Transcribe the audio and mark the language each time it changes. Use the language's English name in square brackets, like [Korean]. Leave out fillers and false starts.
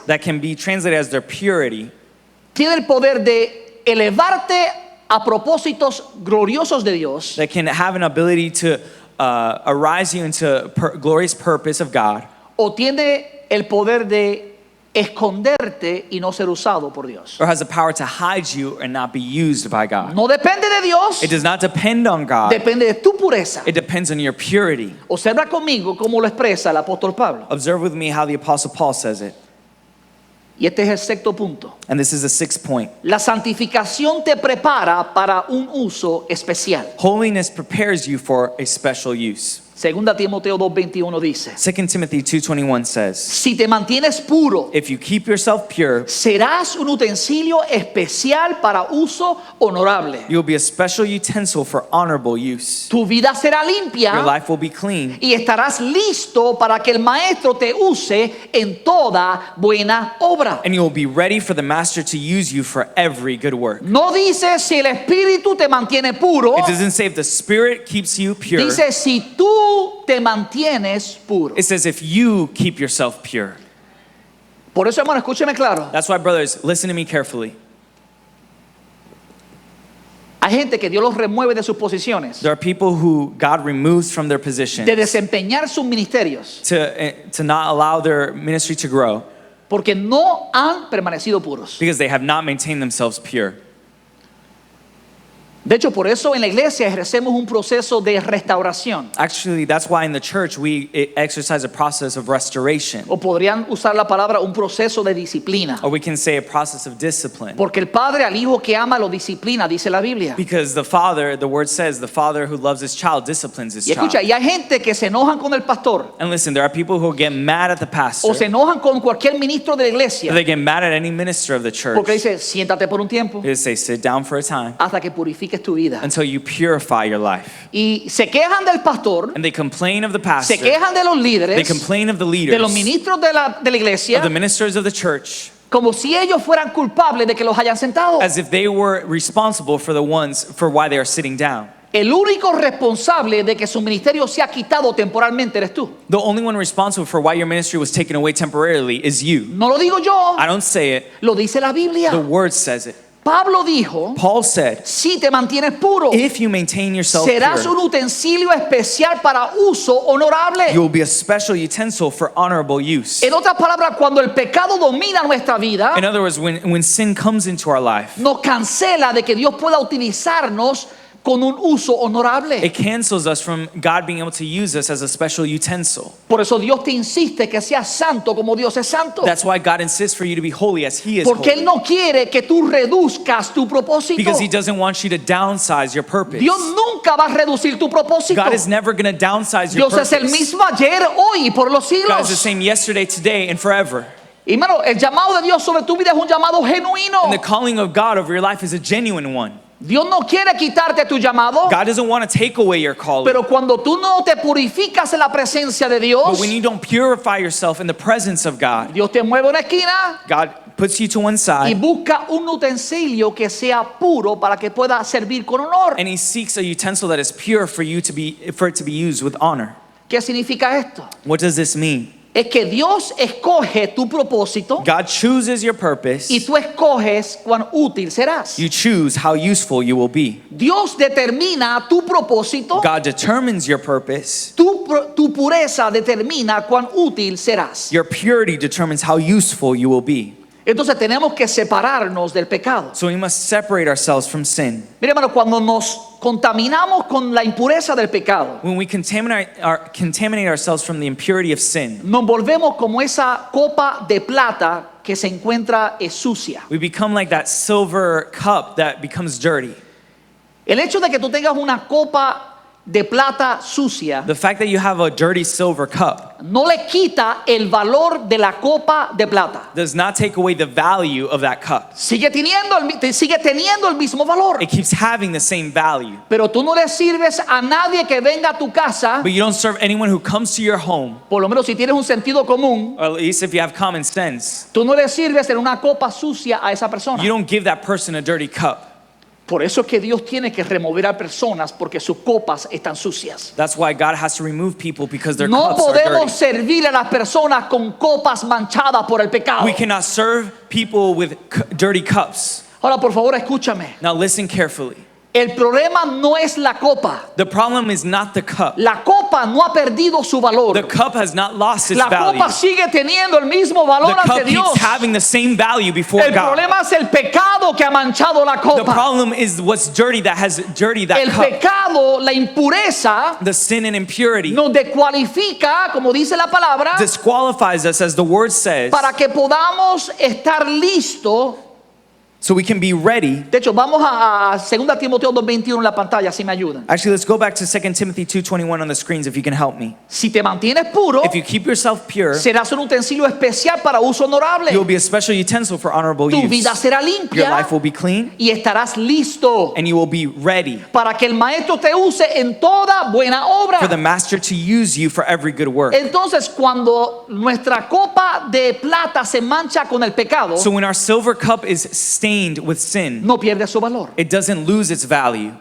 [English] that can be translated as their purity, [Spanish] tiene el poder de elevarte a propósitos gloriosos de Dios, [English] that can have an ability to arise you into glorious purpose of God, [Spanish] o tiene el poder de esconderte y no ser usado por Dios. [English] or has the power to hide you and not be used by God. [Spanish] No depende de Dios, [English] It does not depend on God. [Spanish] depende de tu pureza. [English] It depends on your purity. [Spanish] Observa conmigo cómo lo expresa el apóstol Pablo. [English] Observe with me how the Apostle Paul says it. [Spanish] Y este es el sexto punto. [English] And this is the sixth point. [Spanish] La santificación te prepara para un uso especial. [English] Holiness prepares you for a special use. [Spanish] Segunda Timoteo 2:21 dice, [English] 2 Timothy 2:21 says, [Spanish] si te mantienes puro, [English] if you keep yourself pure, [Spanish] serás un utensilio especial para uso honorable. [English] you will be a special utensil for honorable use. [Spanish] Tu vida será [English] Your [Spanish] limpia [English] life will be clean, [Spanish] y estarás listo para que el maestro te use en toda buena obra. [English] and you will be ready for the master to use you for every good work. [Spanish] No dice si el espíritu te mantiene puro, [English] It doesn't say if the spirit keeps you pure. [Spanish] dice si tú te mantienes puro. [English] It says if you keep yourself pure. [Spanish] Por eso, hermano, escúcheme claro. [English] That's why, brothers, listen to me carefully. [Spanish] Hay gente que Dios los remueve de sus posiciones, [English] There are people who God removes from their position [Spanish] de desempeñar sus ministerios, [English] to not allow their ministry to grow [Spanish] porque no han permanecido puros. [English] because they have not maintained themselves pure. [Spanish] De hecho, por eso en la iglesia ejercemos un proceso de restauración. [English] Actually, that's why in the church we exercise a process of restoration, [Spanish] O podrían usar la palabra un proceso de disciplina. [English] or we can say a process of discipline. [Spanish] Porque el padre al hijo que ama lo disciplina, dice la Biblia. [English] Because the father, the word says, the father who loves his child disciplines his [Spanish] Y escucha, [English] child. [Spanish] y hay gente que se enojan con el pastor [English] And listen, there are people who get mad at the pastor, [Spanish] o se enojan con cualquier ministro de la iglesia [English] or they get mad at any minister of the church. [Spanish] porque dice, siéntate por un tiempo [English] They say, sit down for a time [Spanish] hasta que purifiques tu vida. [English] until you purify your life. [Spanish] Y se quejan del pastor, [English] And they complain of the [Spanish] se [English] pastor. [Spanish] quejan de los [English] They [Spanish] líderes, [English] complain of the [Spanish] de [English] leaders, [Spanish] los ministros de la iglesia, [English] of the ministers of the church, [Spanish] como si ellos fueran culpables de que los hayan sentado. [English] as if they were responsible for the ones for why they are sitting down. [Spanish] El único responsable de que su ministerio sea quitado temporalmente eres tú. [English] The only one responsible for why your ministry was taken away temporarily is you. [Spanish] No lo digo yo, [English] I don't say it, [Spanish] lo dice la Biblia. [English] the word says it. [Spanish] Pablo dijo, [English] Paul said, [Spanish] si te mantienes puro, [English] if you maintain yourself [Spanish] serás [English] pure, [Spanish] un utensilio especial para uso honorable. [English] you will be a special utensil for honorable use. [Spanish] En otras palabras, cuando el pecado domina nuestra vida, [English] In other words, when sin comes into our life, [Spanish] nos cancela de que Dios pueda utilizarnos con un uso honorable. [English] it cancels us from God being able to use us as a special utensil. [Spanish] Por eso Dios te insiste que seas santo como Dios es santo. [English] That's why God insists for you to be holy as He is [Spanish] Porque Él [English] holy. [Spanish] no quiere que tú reduzcas tu propósito. [English] Because He doesn't want you to downsize your purpose. [Spanish] Dios nunca va a reducir tu propósito. [English] God is never going to downsize your [Spanish] Dios [English] purpose. [Spanish] es el mismo ayer, hoy y por los [English] God is the [Spanish] siglos. [English] same yesterday, today, and forever. [Spanish] Y hermano, el llamado de Dios sobre tu vida es un llamado genuino. [English] And the calling of God over your life is a genuine one. [Spanish] Dios no quiere quitarte tu llamado, [English] God doesn't want to take away your calling. [Spanish] pero cuando tú no te purificas en la presencia de [English] But [Spanish] Dios, [English] when you don't purify yourself in the presence of God, [Spanish] Dios te mueve a una esquina [English] God puts you to one [Spanish] y [English] side [Spanish] busca un utensilio que sea puro para que pueda servir con honor. [English] and He seeks a utensil that is pure for it to be used with honor. [Spanish] ¿Qué significa esto? [English] What does this mean? [Spanish] Es que Dios escoge tu propósito [English] God chooses your purpose. [Spanish] y tú escoges cuán útil serás. [English] You choose how useful you will be. [Spanish] Dios determina tu propósito, [English] God determines your purpose. [Spanish] tu pureza determina cuán útil serás. [English] Your purity determines how useful you will be. [Spanish] Entonces tenemos que separarnos del pecado. [English] So we must separate ourselves from sin. [Spanish] Mire, hermano, cuando nos contaminamos con la impureza del pecado, [English] When we contaminate ourselves from the impurity of sin, [Spanish] nos volvemos como esa copa de plata que se encuentra sucia. [English] we become like that silver cup that becomes dirty. [Spanish] El hecho de que tú tengas una copa de plata sucia [English] The fact that you have a dirty silver cup [Spanish] no le quita el valor de la copa de plata. [English] does not take away the value of that cup. [Spanish] Sigue teniendo el mismo valor. [English] It keeps having the same value. [Spanish] Pero tú no le sirves a nadie que venga a tu casa, [English] But you don't serve anyone who comes to your home, [Spanish] por lo menos si tienes un sentido común, [English] or at least if you have common sense, [Spanish] tú no le sirves en una copa sucia a esa persona. [English] you don't give that person a dirty cup. [Spanish] Por eso es que Dios tiene que remover a personas porque sus copas están sucias. [English] That's why God has to remove people because their [Spanish] No [English] cups are [Spanish] podemos [English] dirty. [Spanish] servir a las personas con copas manchadas por el pecado. [English] We cannot serve people with dirty cups. [Spanish] Ahora, por favor, escúchame. [English] Now listen carefully. [Spanish] El problema no es la copa. [English] The problem is not the cup. [Spanish] La copa no ha perdido su valor. [English] The cup has not lost its [Spanish] La [English] value. [Spanish] copa sigue teniendo el mismo [English] The [Spanish] valor [English] cup [Spanish] ante Dios. [English] keeps having the same value before [Spanish] El [English] God. [Spanish] problema es el pecado que ha manchado la [English] The [Spanish] copa. [English] problem is what's dirty that has dirty that [Spanish] El [English] cup. [Spanish] pecado, la impureza, [English] The sin and impurity [Spanish] nos descualifica, como dice la palabra, [English] disqualifies us, as the word says, [Spanish] para que podamos estar listos [English] So we can be ready. [Spanish] De hecho, vamos a 2 Timoteo 2:21 en la pantalla, si me ayudan. [English] Actually, let's go back to 2 Timothy 2:21 on the screens if you can help me. [Spanish] Si te mantienes puro, [English] If you keep yourself pure, [Spanish] serás un utensilio especial para uso honorable. [English] you'll be a special utensil for honorable [Spanish] Tu vida [English] use. [Spanish] será [English] Your [Spanish] limpia [English] life will be clean [Spanish] y estarás listo [English] and you will be ready [Spanish] para que el maestro te use en toda buena obra. [English] for the master to use you for every good work. [Spanish] Entonces, cuando nuestra copa de plata se mancha con el pecado, [English] So when our silver cup is stained with sin, [Spanish] no pierde su valor, [English] it doesn't lose its value,